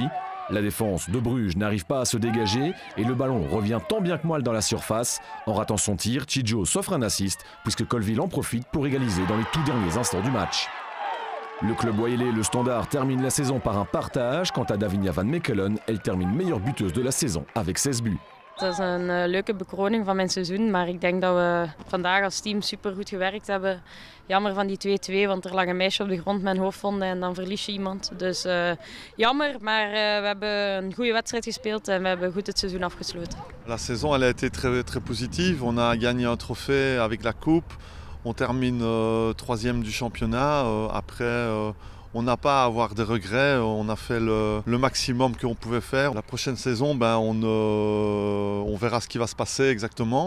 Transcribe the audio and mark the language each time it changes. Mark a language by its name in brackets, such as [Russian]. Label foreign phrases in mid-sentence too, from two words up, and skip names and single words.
[French] La défense de Bruges n'arrive pas à se dégager et le ballon revient tant bien que mal dans la surface. En ratant son tir, Tchidjo s'offre un assist puisque Colville en profite pour égaliser dans les tout derniers instants du match. Le club wallais, le Standard, termine la saison par un partage. Quant à Davinia Van Mechelen, elle termine meilleure buteuse de la saison avec 16 buts. [Dutch] Het is een leuke bekroning van mijn seizoen, maar ik denk dat we vandaag als team super goed gewerkt hebben. Jammer van die 2-2, want er lag een meisje op de grond met een hoofdwonde en dan verlies je iemand. Dus jammer, maar we hebben een goede wedstrijd gespeeld en we hebben goed het seizoen afgesloten. [French] La saison elle a été très positive. On a gagné un trophée avec la coupe. On termine 3e du championnat. Après, on n'a pas à avoir de regrets, on a fait le maximum qu'on pouvait faire. La prochaine saison, on verra ce qui va se passer exactement.